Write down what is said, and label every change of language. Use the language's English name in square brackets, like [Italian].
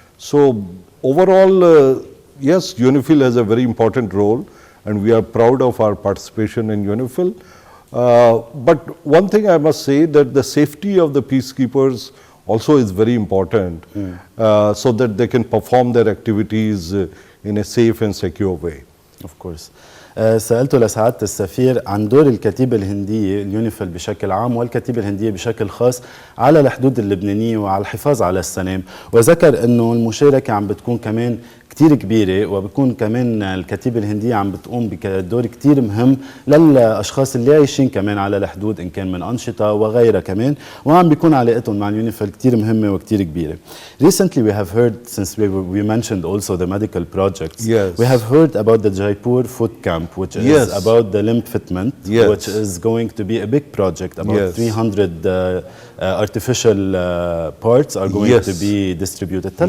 [English] So overall, yes, UNIFIL has a very important role, and we are proud of our participation in UNIFIL. But one thing I must say, that the safety of the peacekeepers also is very important, so that they can perform their activities in a safe and secure way. Of course. [Arabic] سألته لسعادة السفير عن دور الكتيبة الهندية اليونيفيل بشكل عام والكتيبة الهندية بشكل خاص على الحدود اللبنانية وعلى الحفاظ على السلام، وذكر أنه المشاركة عم بتكون كمان كتير كبيرة، وبكون كمان الكتيبة الهندية عم بتقوم بدور كتير مهم للأشخاص اللي عايشين كمان على الحدود، إن كان من أنشطة وغيرها كمان، وعم بيكون علاقتهم مع اليونيفيل كتير مهمة وكتير كبيرة. [English] Recently we have heard, since we mentioned also the medical projects, yes. we have heard about the Jaipur food camp, which is yes. about the limb fitment, yes. which is going to be a big project. About yes. 300 artificial parts are going yes. to be distributed. Tell